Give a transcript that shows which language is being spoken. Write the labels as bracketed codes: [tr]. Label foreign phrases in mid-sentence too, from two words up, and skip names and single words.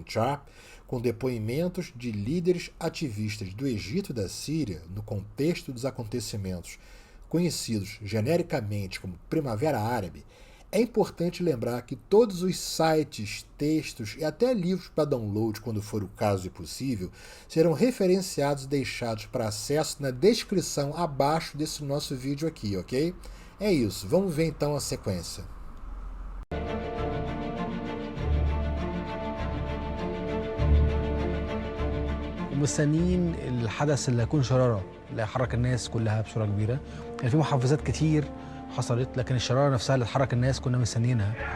[pt] Sharp com depoimentos de líderes ativistas do Egito e da Síria no contexto dos acontecimentos conhecidos genericamente como Primavera Árabe, é importante lembrar que todos os sites, textos e até livros para download, quando for o caso e possível, serão referenciados e deixados para acesso na descrição abaixo desse nosso vídeo aqui, ok? É isso, vamos ver então a sequência. [ar] ومستنيين الحدث اللي هيكون شرارة اللي هيحرك الناس كلها بصورة كبيرة. كان في محفزات كتير حصلت، لكن الشرارة نفسها اللي تحرك الناس كنا مستنيينها.